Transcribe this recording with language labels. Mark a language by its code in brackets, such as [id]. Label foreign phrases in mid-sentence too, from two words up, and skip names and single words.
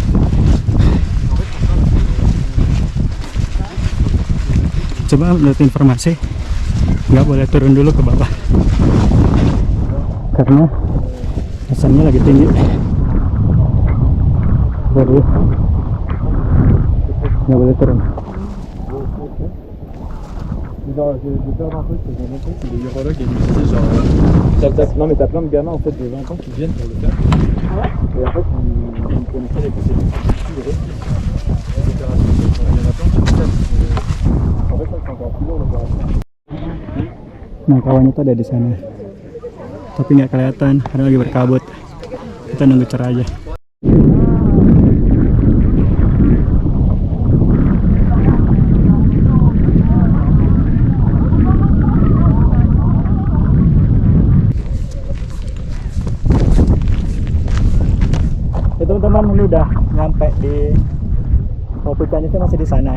[id] Coba menurut informasi nggak boleh turun dulu ke bawah karena asamnya lagi tinggi. Jadi nggak boleh turun. [fr] Genre, je vais perdre un peu parce que j'ai l'impression que c'est des urologues et des genre. Non, mais t'as plein de gamins en fait de 20 ans qui viennent pour le faire. Ah ouais. Et en fait, ils connaissaient les possibilités. Il y en a plein qui font ça. En fait, ça c'est encore plus long l'opération. [id] Nah, kawannya tuh ada di sana. Tapi nggak kelihatan karena lagi berkabut. Kita nunggu cerah aja. Teman-teman, ini udah nyampe di puncaknya sih masih di sana.